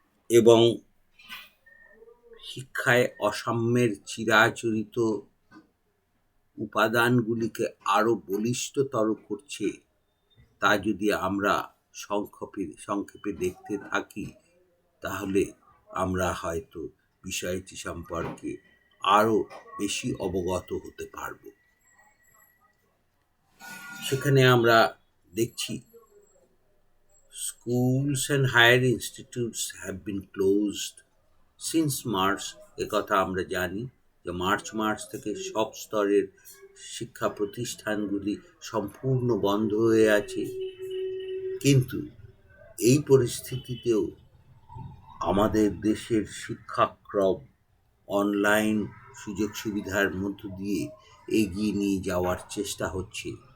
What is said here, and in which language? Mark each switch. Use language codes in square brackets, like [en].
[bn] এবং শিক্ষায় অসাম্যের চিরাচরিত উপাদানগুলিকে আরও বলিষ্ঠতর করছে, তা যদি আমরা সংক্ষেপে দেখতে থাকি, তাহলে আমরা হয়তো বিষয়টি সম্পর্কে আরও বেশি অবগত হতে পারব। সেখানে আমরা দেখছি [en] schools and higher institutes have been closed since March। [bn] একথা আমরা জানি যে মার্চ থেকে সব স্তরের শিক্ষা প্রতিষ্ঠানগুলি সম্পূর্ণ বন্ধ হয়ে আছে। কিন্তু এই পরিস্থিতিতেও আমাদের দেশের শিক্ষাক্রম অনলাইন সুযোগ সুবিধার মধ্য দিয়ে এগিয়ে নিয়ে যাওয়ার চেষ্টা হচ্ছে।